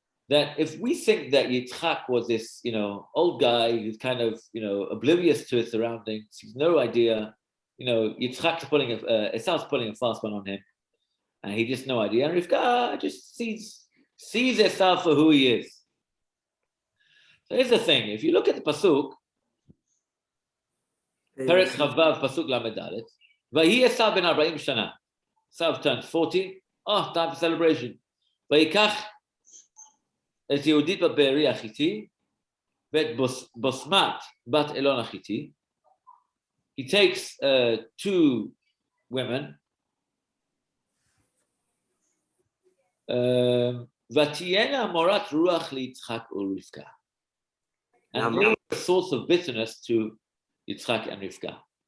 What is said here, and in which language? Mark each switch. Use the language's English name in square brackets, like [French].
[English] that if we think that Yitzchak was this, old guy who's kind of, oblivious to his surroundings, he's no idea, Yitzchak's Esau's putting a fast one on him, and he just no idea. And Rivka just sees Esau for who he is. So here's the thing: if you look at the pasuk, Perek Chavav pasuk Lamed Dalet, [Hebrew] Vahi Esau ben 40 shana. [English] Esau turns 40. Oh, time for celebration. [Hebrew] Vayikach את יהודית בת בארי החיתי, ואת בוסמת בת אלון החיתי. [English] He takes 2 women, [Hebrew] ותהיינה מורת רוח ליצחק ולרבקה. [English] And they were a source of bitterness to Yitzchak and Rivka.